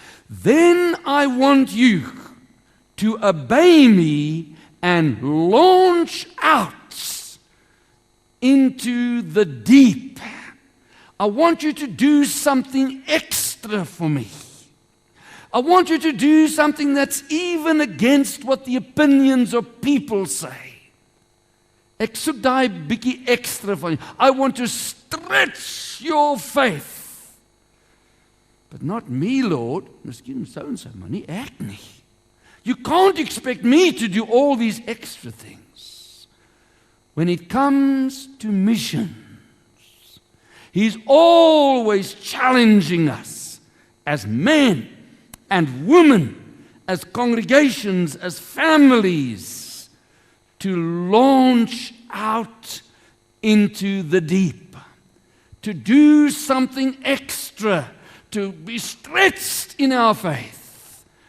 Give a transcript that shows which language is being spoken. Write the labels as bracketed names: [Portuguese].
[English] Then I want you to obey me and launch out into the deep. I want you to do something extra for me. I want you to do something that's even against what the opinions of people say. [Afrikaans] Ek soek daai bietjie ekstra van jou. [English] I want to stretch your faith. But not me, Lord. [Afrikaans] Miskien so en so, maar nie ek nie. [English] You can't expect me to do all these extra things. When it comes to missions, He's always challenging us as men and women, as congregations, as families, to launch out into the deep, to do something extra, to be stretched in our faith.